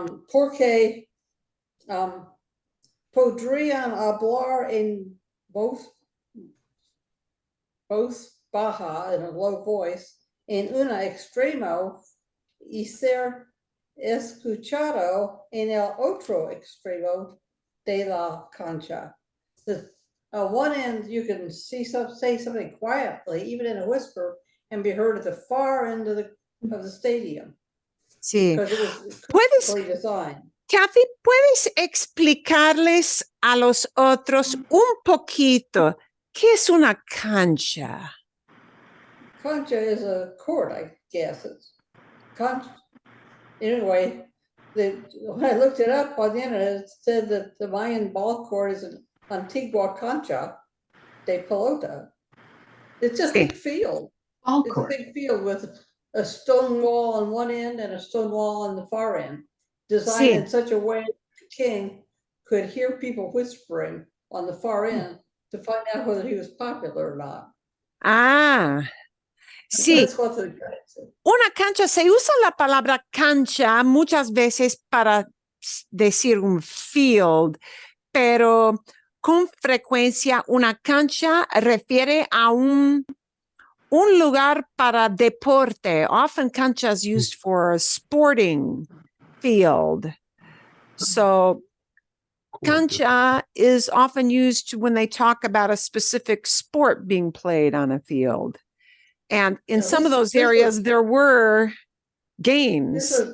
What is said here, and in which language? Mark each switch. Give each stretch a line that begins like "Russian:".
Spanish: Porque podrían hablar en voz baja, en
English: a low voice,
Spanish: en un extremo y ser escuchado en el otro extremo de la cancha.
English: One end, you can say something quietly, even in a whisper, and be heard at the far end of the stadium.
Spanish: Sí.
English: Because it was perfectly designed.
Spanish: Kathy, ¿puedes explicarles a los otros un poquito qué es una cancha?
English: Cancha is a court, I guess. It's cancha. Anyway, when I looked it up on the internet, it said that the Mayan ball court is an
Spanish: Antigua Cancha de Pelota.
English: It's a big field. It's a big field with a stone wall on one end and a stone wall on the far end, designed in such a way that the king could hear people whispering on the far end to find out whether he was popular or not.
Spanish: Sí,
English: That's what the guy said.
Spanish: una cancha, se usa la palabra cancha muchas veces para decir un field, pero con frecuencia una cancha refiere a un lugar para deporte.
English: Often canchas used for a sporting field. So cancha is often used when they talk about a specific sport being played on a field. And in some of those areas, there were games.